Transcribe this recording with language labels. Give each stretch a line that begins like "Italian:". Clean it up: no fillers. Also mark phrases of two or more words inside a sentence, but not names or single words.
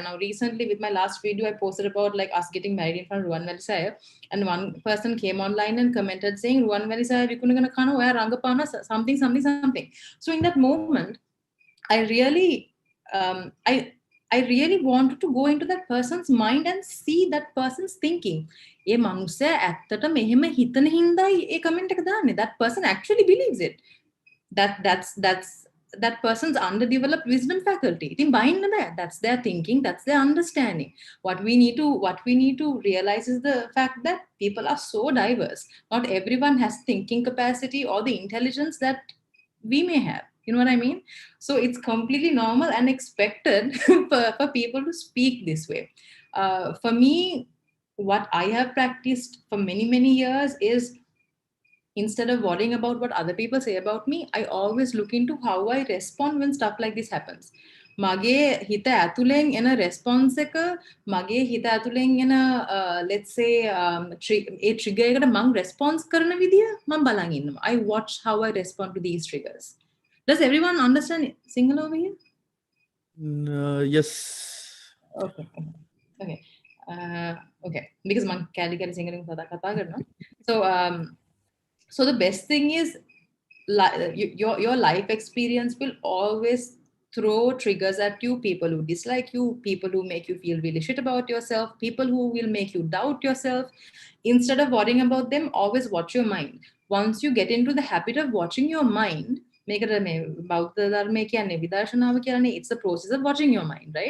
English: Now, recently, with my last video, I posted about like us getting married in front of Ruan Velisaya, and one person came online and commented saying, "Ruan Velisaya, we're gonna kind of wear rangapana something." So in that moment, I really, I really wanted to go into that person's mind and see that person's thinking.
Sinhala: ඒ මනුස්සයා ඇත්තට මෙහෙම හිතන හින්දායි ඒ කමෙන්ට් එක දාන්නේ.
English: That person actually believes it. That's that person's underdeveloped wisdom faculty.
Sinhala: ඉතින් බයින්න බෑ.
English: That's their thinking, that's their understanding. What we need to realize is the fact that people are so diverse. Not everyone has thinking capacity or the intelligence that we may have. You know what I mean? So it's completely normal and expected for people to speak this way. For me, what I have practiced for many years is, instead of worrying about what other people say about me, I always look into how I respond when stuff like this happens.
Sinhala: මගේ හිත ඇතුලෙන් එන response එක, මගේ හිත ඇතුලෙන් එන
English: let's say
Sinhala: ඒ trigger එකට මං response කරන විදිය මං බලන් ඉන්නවා.
English: I watch how I respond to these triggers. Does everyone understand Sinhala over here? Yes. Okay. Okay.
Sinhala: Because මං කැලි Sinhala කතා කරනවා.
English: So the best thing is, your life experience will always throw triggers at you. People who dislike you, people who make you feel really shit about yourself, people who will make you doubt yourself. Instead of worrying about them, always watch your mind. Once you get into the habit of watching your mind, it's the process of watching your mind, right?